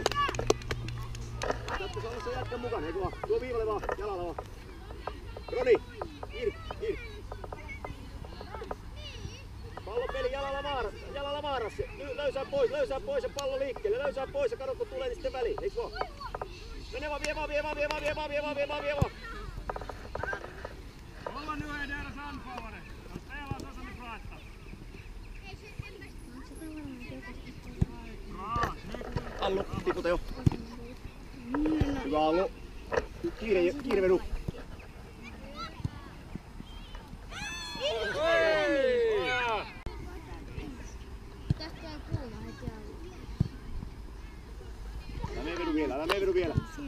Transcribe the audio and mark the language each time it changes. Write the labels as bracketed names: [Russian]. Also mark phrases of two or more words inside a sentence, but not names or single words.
[Finnish] Katso, se on se jätkä mukana. Ei tuo viivalle vaan, jalalla vaan. Roni, kiire. Pallopeli jalalla vaarassa. Löysää pois ja pallo liikkeelle. Löysää pois ja kato kun tulee niin sitten väliin. Eiks vaan? Mene vaan, vie vaan. [Swedish] Hålla nu är deras anfallare. De spelar så som de pratar. Bra, snyggt. [Finnish] Allu, tiputa jo. Hyvä Allu. Kiire vedu. Älä mene vedu vielä.